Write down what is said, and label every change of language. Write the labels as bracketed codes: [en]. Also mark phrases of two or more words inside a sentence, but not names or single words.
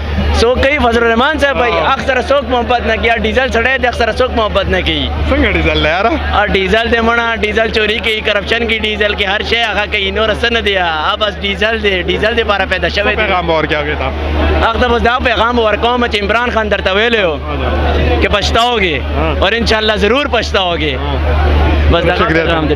[ps] څوک کوي فضل الرحمان صاحب وایي اکثر څوک محبت نه کوي ډیزل سړی دی اکثر څوک محبت نه کوي څنګه ډیزل دی یاره ډیزل دی مړه ډیزل چوری کوي کرپشن کوي ډیزل کې هر شی هغه کوي نور څه نه دی بس ډیزل دی لپاره پیدا شوی دی پیغام ورکړي هغې ته [ur] هغه ته بس دا پیغام ورکوم چې عمران خان درته ویلی و کہ پچھتاؤ گے اور انشاءاللہ ضرور پچھتاؤ گے بس دا پیغام دی